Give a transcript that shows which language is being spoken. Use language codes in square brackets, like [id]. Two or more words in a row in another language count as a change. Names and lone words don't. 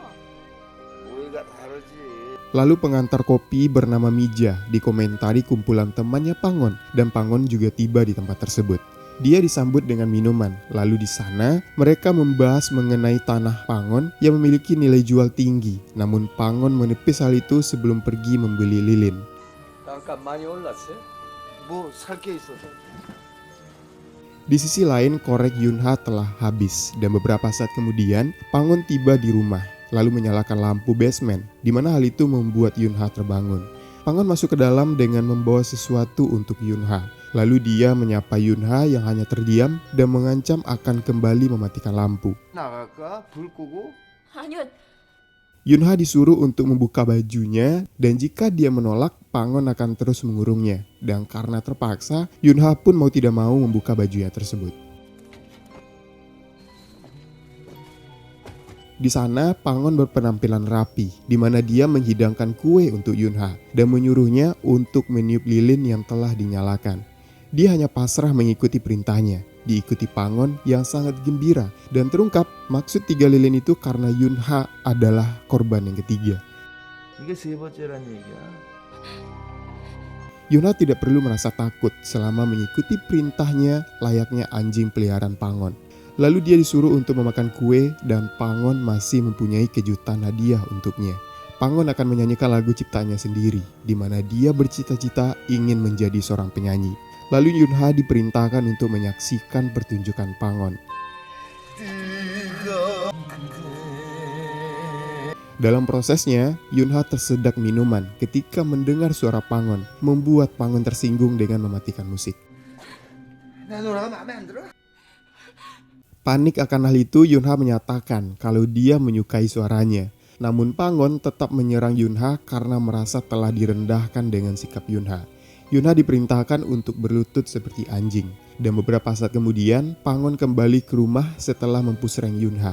[id] Lalu pengantar kopi bernama Mija dikomentari kumpulan temannya Pangon dan Pangon juga tiba di tempat tersebut. Dia disambut dengan minuman. Lalu di sana mereka membahas mengenai tanah Pangon yang memiliki nilai jual tinggi. Namun Pangon menepis hal itu sebelum pergi membeli lilin. [ko] 땅값 많이 올랐어요? 뭐 살 게 있어서. [id] Di sisi lain, korek Yunha telah habis dan beberapa saat kemudian Pangon tiba di rumah lalu menyalakan lampu basement di mana hal itu membuat Yunha terbangun. Pangon masuk ke dalam dengan membawa sesuatu untuk Yunha. Lalu dia menyapa Yunha yang hanya terdiam dan mengancam akan kembali mematikan lampu. [ko] 나갈까? 불 끄고? 아니요. [id] Yunha disuruh untuk membuka bajunya dan jika dia menolak, Pangon akan terus mengurungnya. Dan karena terpaksa, Yunha pun mau tidak mau membuka bajunya tersebut. Di sana, Pangon berpenampilan rapi, di mana dia menghidangkan kue untuk Yunha dan menyuruhnya untuk meniup lilin yang telah dinyalakan. Dia hanya pasrah mengikuti perintahnya, diikuti Pangon yang sangat gembira dan terungkap maksud 3 lilin itu karena Yunha adalah korban yang ketiga. [ko] 이게 세 번째란 얘기야. [id] Yunha tidak perlu merasa takut selama mengikuti perintahnya layaknya anjing peliharaan Pangon. Lalu dia disuruh untuk memakan kue dan Pangon masih mempunyai kejutan hadiah untuknya. Pangon akan menyanyikan lagu ciptaannya sendiri, di mana dia bercita-cita ingin menjadi seorang penyanyi. Lalu Yunha diperintahkan untuk menyaksikan pertunjukan Pangon. Dalam prosesnya, Yunha tersedak minuman ketika mendengar suara Pangon, membuat Pangon tersinggung dengan mematikan musik. [ko] 나 노래가 마음에 안 들어? [id] Panik akan hal itu, Yunha menyatakan kalau dia menyukai suaranya. Namun Pangon tetap menyerang Yunha karena merasa telah direndahkan dengan sikap Yunha. Yunha diperintahkan untuk berlutut seperti anjing. Dan beberapa saat kemudian, Pangon kembali ke rumah setelah mempusreng Yunha.